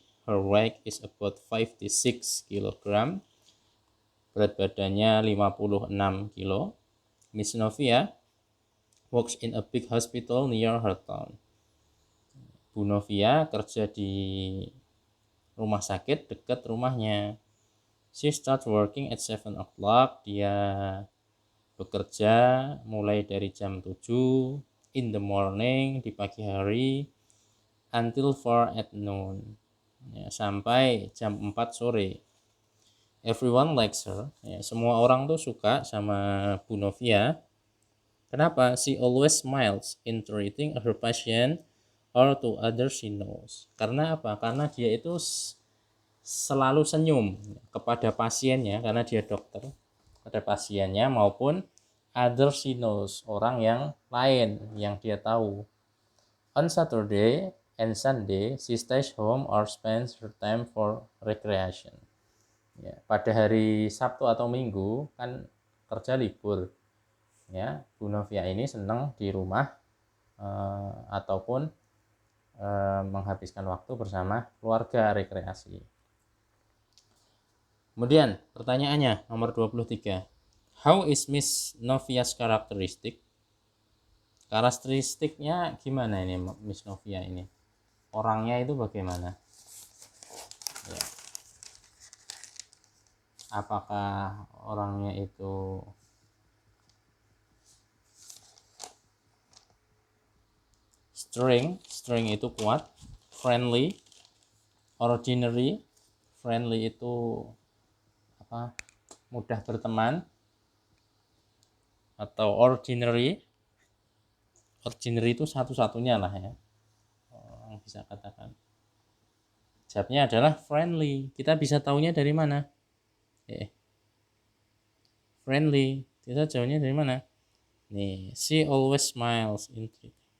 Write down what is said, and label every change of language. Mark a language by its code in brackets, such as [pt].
[en] Her weight is about 56 kilogram. [id] Berat badannya 56 kilo. [en] Miss Novia works in a big hospital near her town. [id] Bu Novia kerja di rumah sakit dekat rumahnya. [en] She starts working at 7 o'clock. [id] Dia bekerja mulai dari jam 7 [en] in the morning, [id] di pagi hari, [en] until 4 at noon, [id] ya, sampai jam 4 sore. [en] Everyone likes her, [id] ya, semua orang tuh suka sama Bu Novia. Kenapa? [en] She always smiles in treating her patient or to others she knows. [id] Karena apa? Karena dia itu selalu senyum kepada pasiennya, karena dia dokter, pada pasiennya maupun [en] others she knows, [id] orang yang lain yang dia tahu. [en] On Saturday and Sunday, she stays home or spends her time for recreation. [id] Ya, pada hari Sabtu atau Minggu kan kerja libur. Ya, Bu Novia ini senang di rumah ataupun menghabiskan waktu bersama keluarga, rekreasi. Kemudian pertanyaannya nomor 23. [en] How is Miss Novia's characteristic? [id] Karakteristiknya gimana ini Miss Novia ini? Orangnya itu bagaimana? Ya. Apakah orangnya itu string itu kuat, friendly, ordinary, friendly itu apa? Mudah berteman, atau ordinary itu satu-satunya lah ya, orang bisa katakan. Jawabnya adalah friendly. Kita bisa tahunya dari mana? Friendly. Kita jawabnya dari mana? [en] Nih, she always smiles in treating.